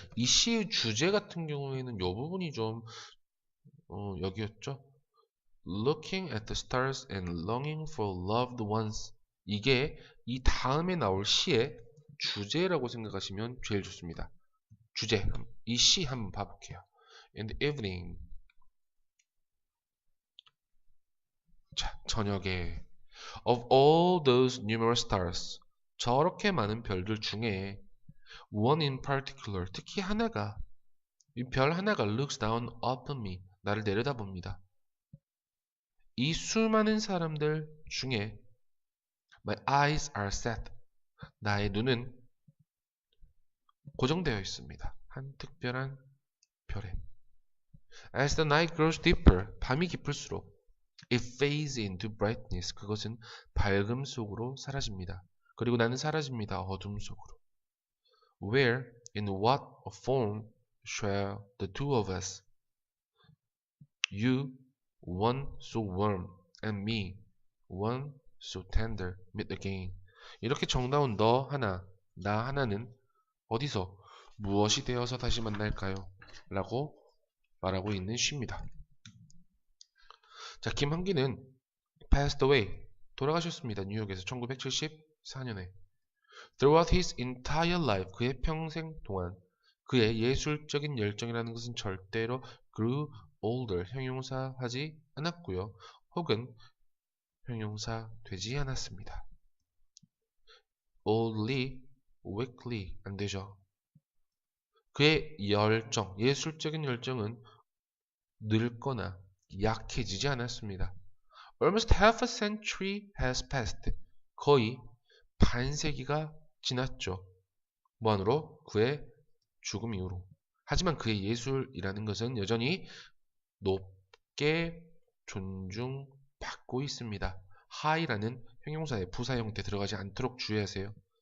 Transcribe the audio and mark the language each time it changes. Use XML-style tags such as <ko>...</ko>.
<ko>이 시의 주제 같은 경우에는 이 부분이 좀, 여기였죠?</ko> <en>Looking at the stars and longing for loved ones.</en> <ko>이게 이 다음에 나올 시의 주제라고 생각하시면 제일 좋습니다. 주제. 이 시 한번 봐볼게요.</ko> <en>In the evening.</en> <ko>자, 저녁에.</ko> <en>Of all those numerous stars.</en> <ko>저렇게 많은 별들 중에</ko> <en>one in particular,</en> <ko>특히 하나가, 이 별 하나가</ko> <en>looks down upon me.</en> <ko>나를 내려다봅니다. 이 수많은 사람들 중에</ko> <en>my eyes are set.</en> <ko>나의 눈은 고정되어 있습니다. 한 특별한 별에.</ko> <en>As the night grows deeper,</en> <ko>밤이 깊을수록</ko> <en>it fades into brightness.</en> <ko>그것은 밝음 속으로 사라집니다. 그리고 나는 사라집니다. 어둠 속으로.</ko> <en>Where, in what form shall the two of us, you, one so warm, and me, one so tender, meet again.</en> <ko>이렇게 정다운 너 하나, 나 하나는 어디서, 무엇이 되어서 다시 만날까요? 라고 말하고 있는 시입니다. 자, 김한기는</ko> <en>passed away,</en> <ko>돌아가셨습니다. 뉴욕에서 1974년에.</ko> <en>Throughout his entire life,</en> <ko>그의 평생 동안 그의 예술적인 열정이라는 것은 절대로</ko> <en>grew older,</en> <ko>형용사하지 않았고요. 혹은 형용사 되지 않았습니다. oldly, weakly 안 되죠. 그의 열정, 예술적인 열정은 늙거나 약해지지 않았습니다.</ko> <en>Almost half a century has passed.</en> <ko>거의 반세기가 지났죠. 무한으로 그의 죽음 이후로. 하지만 그의 예술이라는 것은 여전히 높게 존중받고 있습니다. high라는 형용사의 부사 형태 들어가지 않도록 주의하세요.</ko>